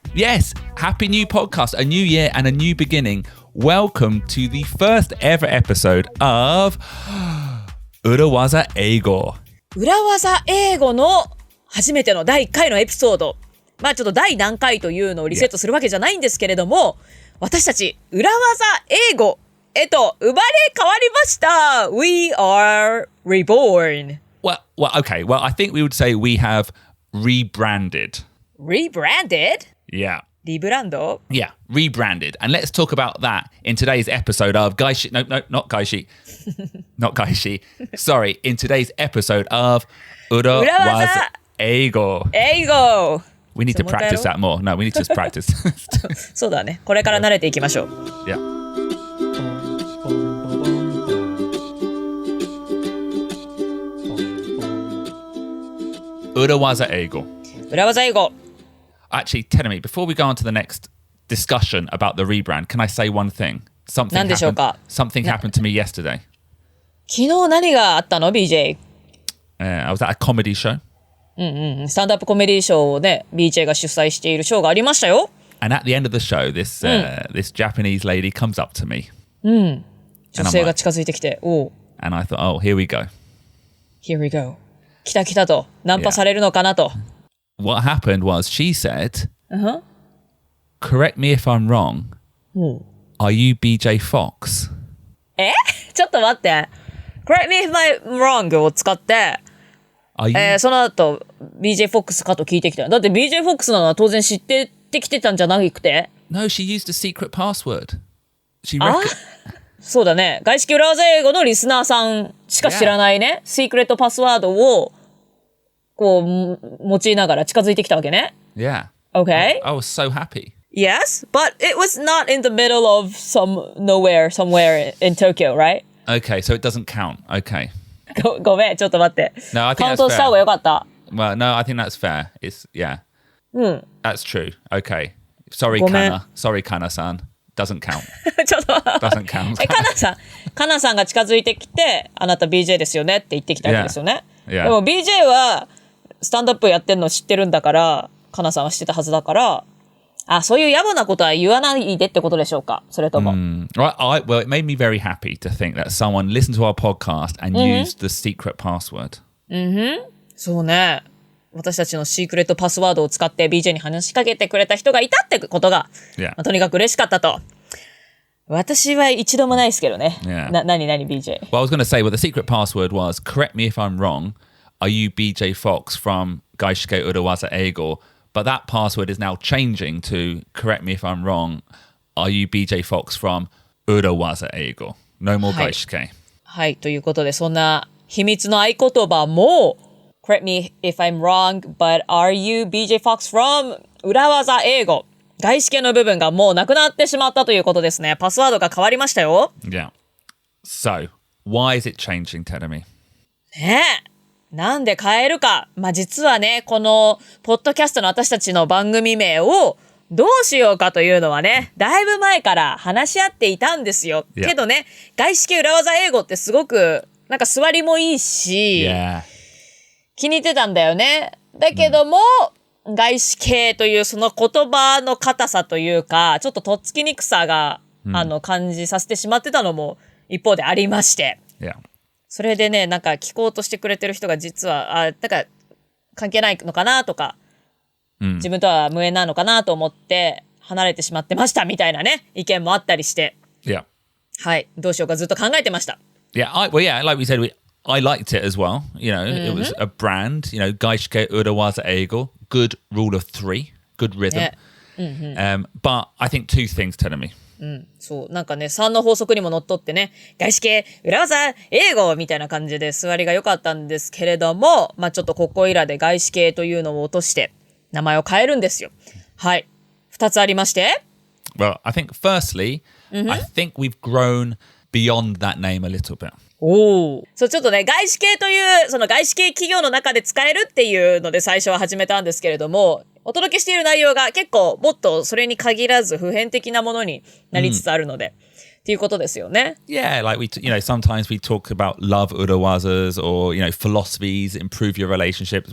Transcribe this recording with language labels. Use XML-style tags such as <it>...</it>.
<en>Yes, Happy New Podcast, a new year and a new beginning. Welcome to the first ever episode of 裏技英語。</en> <ja>裏技英語の初めての第1回のエピソード。まあちょっと第何回というのをリセットするわけじゃないんですけれども、私たち裏技英語へと生まれ変わりました。</ja> <en>We are reborn. Well, okay. Well, I think we would say we have rebranded. Rebranded? Yeah.</en> <ja>リブランド?</ja> <en>Yeah, rebranded. And let's talk about that in today's episode of Gaishi. No, not Gaishi. Not Gaishi. Sorry, in today's episode of 裏技英語.</en> <ja>英語.</ja> <en>We need to practice that more. No, we need to practice.</en> <ja>そうだね。これから慣れていきましょう。</ja> <en>Yeah.</en> <ja>裏技英語. 裏技英語.</ja> <en>Actually, tell me, before we go on to the next discussion about the rebrand, can I say one thing? Something</en> <ja>何でしょうか?</ja> <en>Something happened to me yesterday.</en> <ja>昨日何があったの BJ?</ja> <en>I was at a comedy show.</en> <ja>スタンドアップコメディショーをね、BJ が主催しているショーがありましたよ。</ja> <en>And at the end of the show, this Japanese lady comes up to me.</en> <ja>女性が近づいてきて、</ja> <en>And I thought, oh, here we go. Here we go.</en> <ja>来た来たと。ナンパされるのかなと。</ja> <en>What happened was she said, correct me if I'm wrong. Are you BJ Fox?</en> <ja>ちょっと待って。</ja> <en>correct me if I'm wrong</en> <ja>を使って、その後 BJ Fox かと聞いてきた。だって BJ Fox なのは当然知っててきてたんじゃなくて。</ja> <en>No, she used a secret password.</en> <ja>そうだね。外資系裏技英語のリスナーさんしか知らないね。シークレットパスワードをこう用いながら近づいてきたわけね。</ja> <en>Yeah. Okay. I was so happy. Yes, but it was not in the middle of somewhere in Tokyo, right? Okay, so it doesn't count. Okay.</en> <ja>ごめん、ちょっと待って。</ja> <en>No, I think</en> <ja>カウント</ja> <en>that's</en> <ja>した方が</ja> <en>fair.</en> <ja>よかった。</ja> <en>Well, no, I think that's fair. It's, yeah. That's true. Okay. Sorry,</en> <ja>ごめん。</ja> <en>Kana. Sorry, Kana-san. Doesn't count.</en> <ja>ちょっと</ja> <en>Doesn't count.</en> <ja>カナさんが近づいてきて、あなた BJ ですよねって言ってきたわけですよね。</ja> <en>Yeah.</en> <ja>でも BJ はスタンドアップやってるの知ってるんだから、カナさんは知ってたはずだから、そういう野暮なことは言わないでってことでしょうか、それとも。</ja> <en>Well, it made me very happy to think that someone listened to our podcast and used the secret password.</en> <ja>そうね。私たちのシークレットパスワードを使って BJ に話しかけてくれた人がいたってことが、</ja> <en>Yeah.</en> <ja>とにかく嬉しかったと。私は一度もないですけどね。</ja> <en>Yeah.</en> <ja>何 BJ?</ja> <en>Well, I was going to say, well, the secret password was, correct me if I'm wrong, are you BJ Fox from 外資系裏技英語? But that password is now changing to, correct me if I'm wrong, are you BJ Fox from 裏技英語? No more 外資系。</en> <ja>はい、ということで、そんな秘密の合言葉も、</ja> <en>correct me if I'm wrong, but are you BJ Fox from 裏技英語?</en> <ja>外資系の部分がもうなくなってしまったということですね。パスワードが変わりましたよ。</ja> <en>Yeah. So, why is it changing, Terumi?</en> <ja>ねえ。なんで変えるか。まあ、実はね、この、ポッドキャストの私たちの番組名をどうしようかというのはね、だいぶ前から話し合っていたんですよ。</ja> <en>Yeah.</en> <ja>けどね、外資系裏技英語ってすごく、なんか座りもいいし、</ja> <en>Yeah.</en> <ja>気に入ってたんだよね。だけども、外資系というその言葉の硬さというか、ちょっととっつきにくさが、感じさせてしまってたのも一方でありまして。</ja> <en>Yeah.</en> <ja>それでね、なんか聞こうとしてくれてる人が実は、なんか関係ないのかなとか、自分とは無縁なのかなと思って離れてしまってましたみたいなね、意見もあったりして。</ja> <en>Yeah.</en> <ja>はい、どうしようかずっと考えてました。</ja> <en>Yeah, like we said, I liked it as well. You know, it was a brand, you know, 外資系裏技英語, good rule of three, good rhythm. But I think two things telling me.</en> <ja>そう。なんかね、3の法則にものっとってね、外資系裏技英語みたいな感じで座りが良かったんですけれども、まあちょっとここいらで外資系というのを落として名前を変えるんですよ。はい。2つありまして。</ja> <en>Well, I think firstly, I think we've grown beyond that name a little bit.</en> <ja>そう、ちょっとね、外資系という、その外資系企業の中で使えるっていうので最初は始めたんですけれども、お届けしている内容が結構もっとそれに限らず普遍的なものになりつつあるので、っていうことですよね。</ja> <en>Yeah, like sometimes we talk about love urawazas or, philosophies, improve your relationships.</en>